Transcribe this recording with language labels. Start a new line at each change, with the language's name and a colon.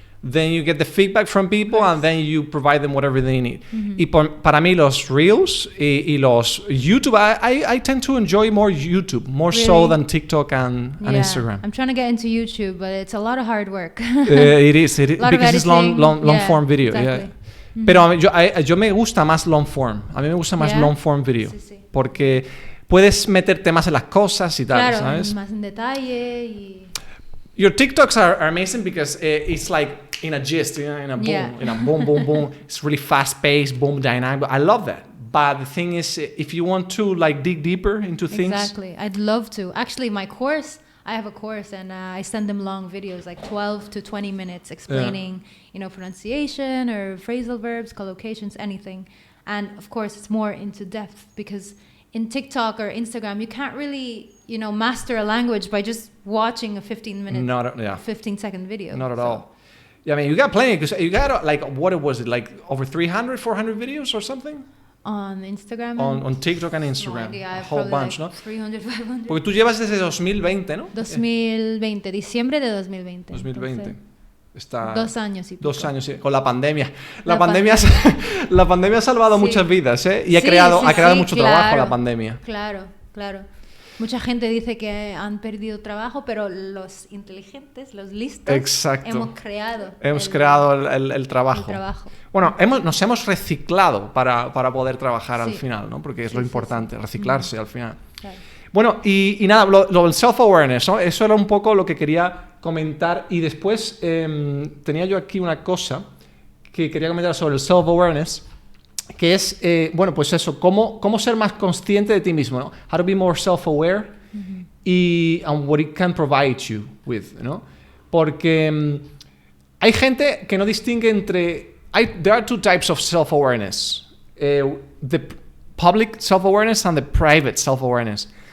English: Then you get the feedback from people, and then you provide them whatever they need.
Spanish: Y para mí los Reels y los YouTube,
English: I tend to enjoy more YouTube, more so than TikTok and Instagram. I'm trying to get into YouTube, but it's a lot of hard work. It is because it's long form video. Exactly. Yeah.
Spanish: Pero yo me gusta más long form. A mí me gusta más long form video. Sí. Porque puedes meterte más en las cosas y tal, ¿sabes? Más en detalle y...
English: Your TikToks are amazing because it's like in a gist, in a boom, boom, boom. It's really fast-paced, boom, dynamic. I love that. But the thing is, if you want to like dig deeper into things... Exactly. I'd love to. Actually, I have a course, and I send them long videos, like 12 to 20 minutes, explaining, pronunciation or phrasal verbs, collocations, anything. And of course, it's more into depth, because in TikTok or Instagram, you can't really, master a language by just watching a 15-second video. Not at all. Yeah, I mean, you got plenty, because you got what was it, like over 300, 400 videos or something? On Instagram? On TikTok and Instagram. No, a whole bunch,
Spanish: ¿no? 300, 500. Porque tú llevas desde 2020, ¿no? 2020, diciembre de 2020. 2020. Entonces, Está 2 años y pico. 2 años, sí, con la pandemia. La pandemia ha salvado muchas vidas, ¿eh? Y ha creado mucho trabajo la pandemia. Claro. Mucha gente dice que han perdido trabajo, pero los inteligentes, los listos, hemos creado el trabajo. Bueno, nos hemos reciclado para poder trabajar al final, ¿no? Porque es lo importante, reciclarse al final. Claro. Bueno, y nada, lo del self-awareness, ¿no? Eso era un poco lo que quería comentar. Y después tenía yo aquí una cosa que quería comentar sobre el self-awareness, que es, pues eso, cómo ser más consciente de ti mismo, ¿no?
English: How to be more self-aware and what it can provide you with, ¿no?
Spanish: Porque hay gente que no distingue entre...
English: There are two types of self-awareness. The public self-awareness and the private self-awareness.